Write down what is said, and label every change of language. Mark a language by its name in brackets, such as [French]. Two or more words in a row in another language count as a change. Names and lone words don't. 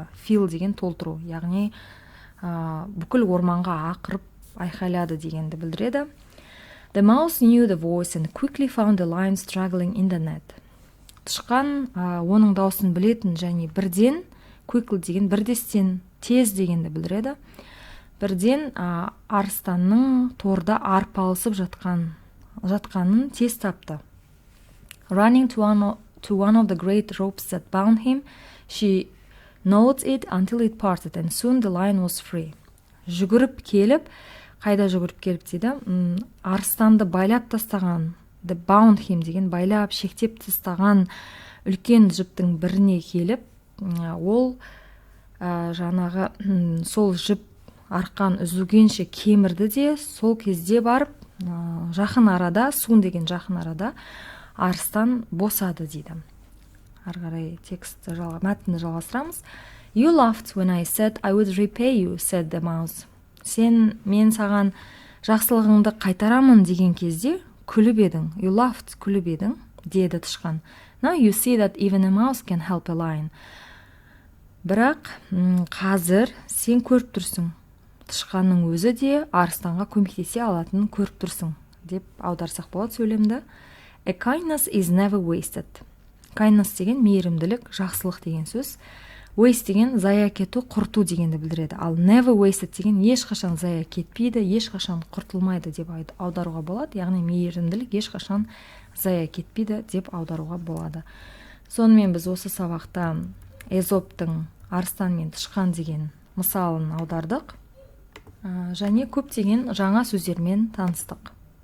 [Kazakh] Fill деген толтыру, яғни бүкіл орманға ақырып айқайлады дегенді білдіреді. [English] The mouse knew the voice and quickly found the lion struggling in the net. [Kazakh] Тышқан оның даусын білетін және бірден, quickly деген бірдестен, тез дегенді білдіреді. Бірден арыстанның торда арпалысып жатқанын тез тапты. [English] Running to one of the great ropes that bound him, she gnawed it until it parted, and soon the lion was free. [Kazakh] Жүгіріп келіп, қайда жүгіріп келіп дейді, арыстанды байлап тастаған, [English] the bound him [Kazakh] деген байлап, шектеп тастаған үлкен жіптің біріне келіп, ол жаңағы сол жіп арқан үзілгенше кемірді де, сол кезде барып жақын арада, сун деген жақын арада арыстан босады дейді. Ары қарай текстті мәтінді жалғастырамыз. [English] You laughed when I said I would repay you, said the mouse. [Kazakh] Мен саған жақсылығыңды қайтарамын деген кезде күліп едің. [English] You laughed, [Kazakh] күліп едің, деді тышқан. [English] Now you see that even a mouse can help a lion. [Kazakh] Бірақ қазір сен көріп тұрсың. Тышқанның өзі де арыстанға көмектесе алатынын көріп тұрсың, деп аударсақ болады сөйлемді. [English] A kindness is never wasted. [Kazakh] Kindness деген мейірімділік, жақсылық деген сөз. waste деген зая кету, құрту дегенді білдіреді. Ал [English] never wasted [Kazakh] деген ешқашан зая кетпейді, ешқашан құртылмайды деп аударуға болады. Яғни мейірімділік ешқашан зая кетпейді деп аударуға болады. Сонымен біз осы сабақта Эзоптың арыстан мен тышқан деген мысалын аудардық және көптеген жаңа сөздермен таныстық.